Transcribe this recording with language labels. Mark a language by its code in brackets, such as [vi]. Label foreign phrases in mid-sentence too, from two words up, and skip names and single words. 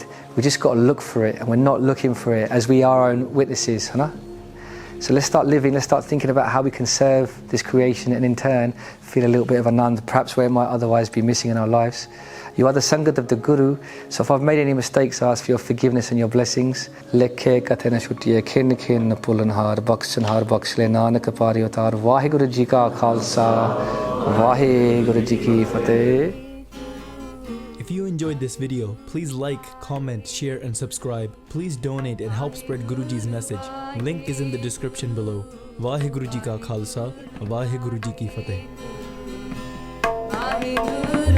[en] We just got to look for it, and we're not looking for it as we are our own witnesses, huh? So let's start living, let's start thinking about how we can serve this creation and in turn feel a little bit of Anand, perhaps where it might otherwise be missing in our lives. You are the Sangat of the Guru, so if I've made any mistakes, I ask for your forgiveness and your blessings. [pa] ਲੇਖੈ ਕਤਹਿ ਨ ਛੂਟੀਐ ਖਿਨੁ ਖਿਨੁ ਭੂਲਨਹਾਰ ਬਖਸਨਹਾਰ ਬਖਸਿ ਲੈ ਨਾਨਕ ਪਾਰਿ ਉਤਾਰ. ਵਾਹਿਗੁਰੂ ਜੀ ਕਾ ਖਾਲਸਾ, ਵਾਹਿਗੁਰੂ ਜੀ ਕੀ ਫ਼ਤਿਹ. [en] If you enjoyed this video, please like, comment, share and subscribe. Please donate and help spread Guruji's message. Link is in the description below. [pa] ਵਾਹਿਗੁਰੂ ਜੀ ਕਾ ਖਾਲਸਾ, ਵਾਹਿਗੁਰੂ ਜੀ ਕੀ ਫ਼ਤਿਹ.